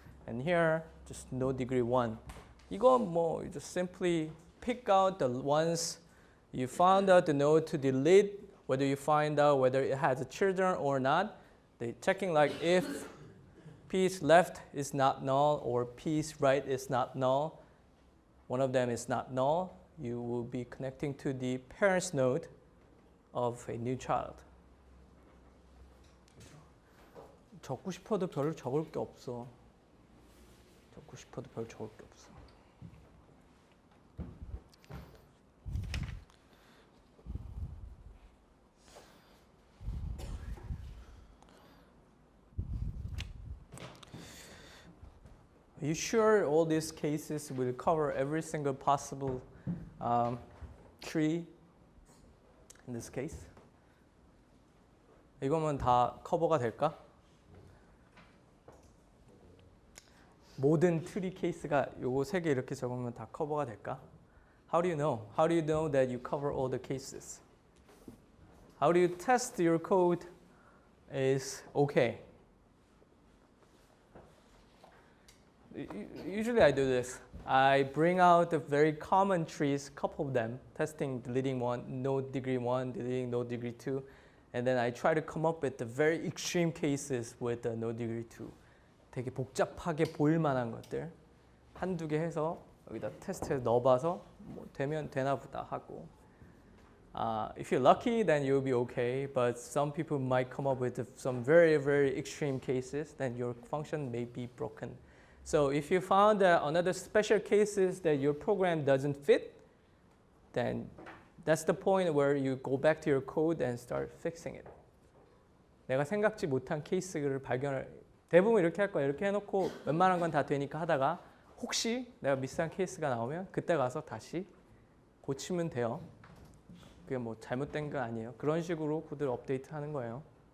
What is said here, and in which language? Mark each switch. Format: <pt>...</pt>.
<en>And here, just no degree 1.</en> <ko>이거 뭐,</ko> <en>you just simply pick out the ones you found out the node to delete, whether you find out whether it has a children or not. They're checking like if P's left is not null or P's right is not null, one of them is not null, you will be connecting to the parents node of a new child.</en> <ko>적고 싶어도 별로 적을 게 없어. 적고 싶어도 별로 적을 게 없어.</ko> <en>Are you sure all these cases will cover every single possible tree in this case?</en> <ko>이거면 다 커버가 될까? 모든 트리 케이스가 요거 3개 이렇게 적으면 다 커버가 될까?</ko> <en>How do you know? How do you know that you cover all the cases? How do you test your code is okay? Usually I do this. I bring out the very common trees, couple of them, testing deleting 1, no degree 1, deleting no degree 2, And then I try to come up with the very extreme cases with the no degree 2.</en> <ko>되게 복잡하게 보일 만한 것들 한두 개 해서 여기다 테스트에 넣어봐서 뭐 되면 되나 보다 하고.</ko> <en>If you're lucky, then you'll be okay. But some people might come up with some very, very extreme cases. Then your function may be broken. So if you found that another special cases that your program doesn't fit, then that's the point where you go back to your code and start fixing it.</en> <ko>내가 생각지 못한 케이스를 발견을 대부분 이렇게 할 거야. 이렇게 해놓고 웬만한 건 다 되니까 하다가 혹시 내가 미스한 케이스가 나오면 그때 가서 다시 고치면 돼요. 그게 뭐 잘못된 거 아니에요. 그런 식으로 코드를 업데이트하는 거예요.</ko>